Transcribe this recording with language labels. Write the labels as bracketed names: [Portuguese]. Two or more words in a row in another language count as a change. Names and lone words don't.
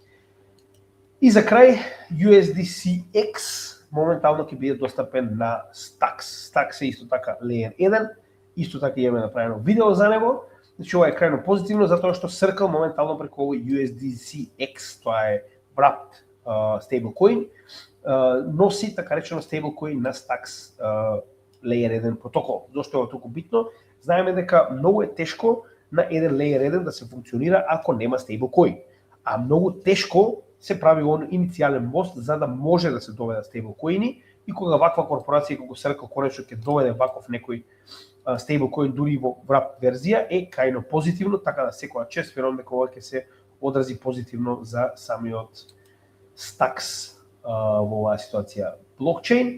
[Macedonian] И за крај, USDCX моментално ќе биде достапен на Stacks. Stacks е исто така Layer 1, исто така имаме направено видео за него. Значи ова е крајно позитивно затоа што Circle моментално преку овој USDCX, тоа е [English] wrapped stablecoin, [Macedonian] носи така речено stablecoin на Stacks Layer 1 протокол. Зошто е ова толку битно? Знаеме дека многу е тешко на еден Layer 1 да се функционира ако нема stablecoin, а многу тешко се прави он иницијален мост за да може да се доведат стейблкоини и кога ваква корпорација како Circle конечно ќе доведе ваков некој стейблкоин дури во wrap верзија е крајно позитивно, така да секоја чест верувам дека ова ќе се одрази позитивно за самиот Stacks во оваа ситуација блокчейн.